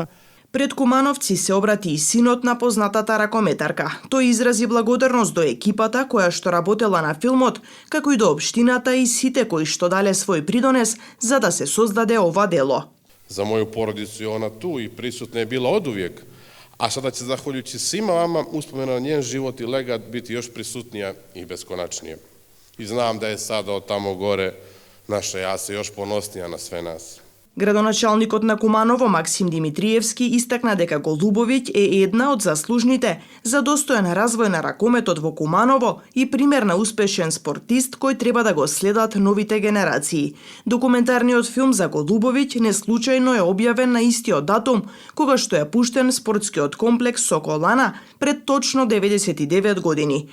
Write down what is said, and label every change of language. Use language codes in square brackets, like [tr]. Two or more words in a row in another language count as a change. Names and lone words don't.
[mk] Пред Кумановци се обрати и синот на познатата ракометарка. Тој изрази благодарност до екипата која што работела на филмот, како и до општината и сите кои што дале свој придонес за да се создаде ова дело. [sr] За моју породицу и она ту и присутна е била одувек. А sada će, zahvaljujući svima vama, uspomena na njen život i legat biti još prisutnija i beskonačnija. I znam da je sada od tamo gore naša Jasa još ponosnija na sve nas. [mk] Градоначалникот на Куманово Максим Димитриевски истакна дека Голубовиќ е една од заслужните за достоен развој на ракометот во Куманово и пример на успешен спортист кој треба да го следат новите генерации. Документарниот филм за Голубовиќ неслучајно е објавен на истиот датум кога што е пуштен спортскиот комплекс Соколана пред точно 99 години.